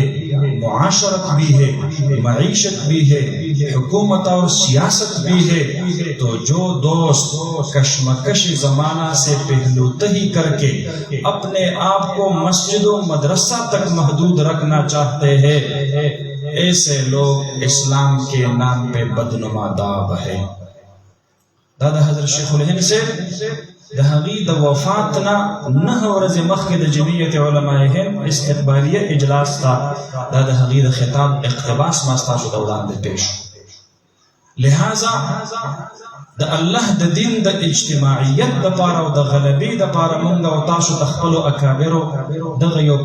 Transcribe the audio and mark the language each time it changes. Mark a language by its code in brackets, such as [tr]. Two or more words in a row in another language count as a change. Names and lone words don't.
[ur] معاشرت بھی ہے معیشت بھی ہے حکومت اور سیاست بھی ہے تو جو دوست کشمکش زمانہ سے پہلو تہی کر کے اپنے آپ کو مسجد و مدرسہ تک محدود رکھنا چاہتے ہیں ایسے لوگ اسلام کے نام پہ بدنما داغ ہے دادا حضرت شیخ الهند سے [ps] د هغې د وفات نه 9 ورځې مخکې د جمعیت علماء هند استقبالیه اجلاس ته دا د هغې د خطاب اقتباس ما ستاسو ته وړاندې پیش لہذا د الله د دین د اجتماعیت دپاره او د غلبې دپاره موږ او تاسو د خپلو اکابرو دغه یو